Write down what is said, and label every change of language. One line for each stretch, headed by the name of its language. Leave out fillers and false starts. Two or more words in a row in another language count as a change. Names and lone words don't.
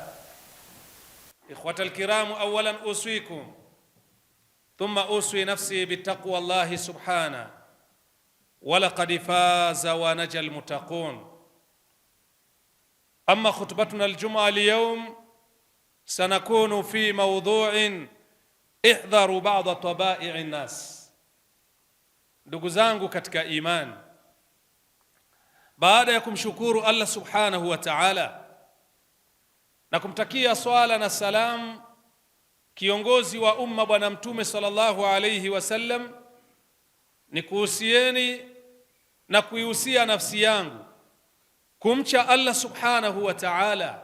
Arabic: إخوة الكرام، أولا أوصيكم ثم أوصي نفسي بتقوى الله سبحانه، ولقد فاز ونجى المتقون. أما خطبتنا الجمعة اليوم سنكون في موضوع احذروا بعض طبائع الناس.
Swahili: Ndugu zangu katika imani, baada ya kumshukuru Allah
Arabic: سبحانه وتعالى
Swahili: na kumtakia swala na salam kiongozi wa umma Bwana Mtume
Arabic: صلى الله عليه وسلم,
Swahili: ni kuhusieni na kuihusia nafsi yangu kumcha Allah
Arabic: سبحانه وتعالى.